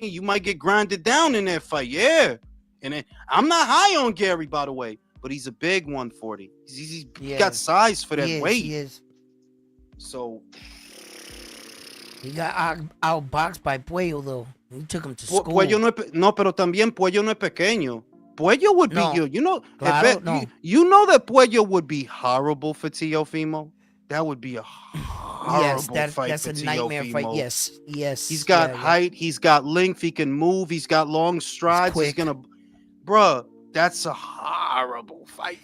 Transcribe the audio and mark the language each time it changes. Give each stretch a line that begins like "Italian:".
English: You might get grinded down in that fight, yeah. And I'm not high on Gary, by the way, but he's a big 140. He's got size for that weight. He is. So he got outboxed by Puello, though. He took him to school.
Spanish: Puello no, pero también Puello no es pequeño.
English: Puello would be you know.
Spanish: Claro,
English: you know that Puello would be horrible for Teofimo. That would be a horrible fight. That's for a nightmare Teofimo. fight. Yes. He's got height. He's got length. He can move. He's got long strides. He's gonna, bruh. That's a horrible fight.